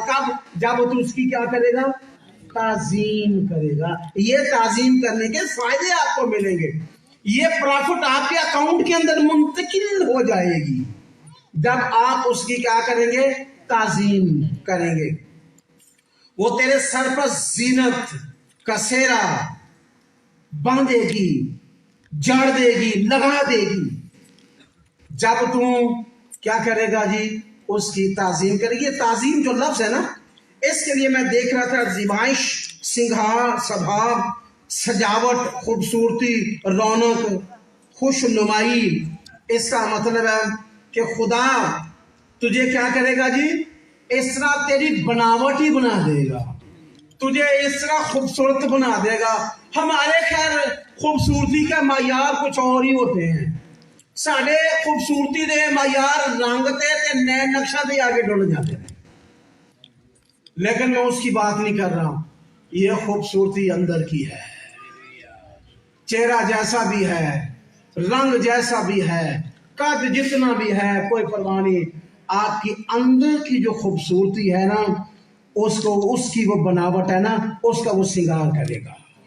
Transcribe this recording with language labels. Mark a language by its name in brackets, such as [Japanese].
[Urdu] کب؟ جب تو اس کی کیا کرے گا؟ تعظیم کرے گا. یہ تعظیم کرنے کے فائدے آپ کو ملیں گے. یہ پرافٹ آپ کے اکاؤنٹ کے اندر منتقل ہو جائے گی جب آپ اس کی کیا کریں گے؟ تعظیم کریں گے. وہ تیرے سر پر زینت کا سہرا باندھے گی, جاڑ دے گی, لگا دے گی. جب تم کیا کرے گا جی؟ اس کی تعظیم کرے گی. تعظیم جو لفظ ہے نا, اس کے لیے میں دیکھ رہا تھا, زیبائش, سنگھار, سبھاگ, سجاوٹ, خوبصورتی, رونق, خوش نمائی. اس کا مطلب ہے کہ خدا تجھے کیا کرے گا جی؟ اس طرح تیری بناوٹ ہی بنا دے گا, تجھے اس طرح خوبصورت بنا دے گا. ہمارے خیر خوبصورتی کا معیار کچھ اور ہی ہوتے ہیں. [Punjabi] ساڑھے خوبصورتی دے معیار رنگ تے نئے نقشہ دے آگے ڈول جاتے ہیں. [Urdu] لیکن میں اس کی بات نہیں کر رہا ہوں. یہ خوبصورتی اندر کی ہے. چہرہ جیسا بھی ہے, رنگ جیسا بھی ہے, قد جتنا بھی ہے, کوئی پرواہ نہیں. آپ کی اندر کی جو خوبصورتی ہے نا, اس کی وہ بناوٹ ہے نا, اس کا وہ سنگار کرے گا.